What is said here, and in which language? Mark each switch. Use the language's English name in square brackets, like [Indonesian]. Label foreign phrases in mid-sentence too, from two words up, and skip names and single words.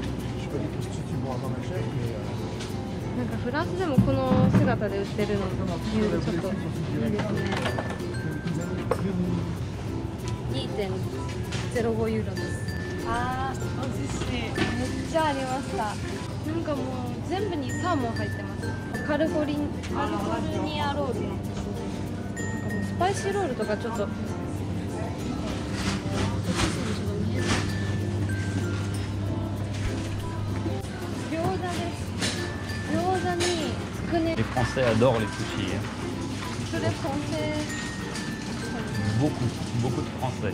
[Japanese] なんかフランスでもこの姿で売ってるのと見るとちょっといいですね。2.05 ユーロです。あー、お寿司めっちゃありました。なんかもう全部にサーモン入ってます。カリフォルニアロール。なんかもうスパイシーロールとかちょっと。 [French] Les Français adorent les sushis. Beaucoup de Français.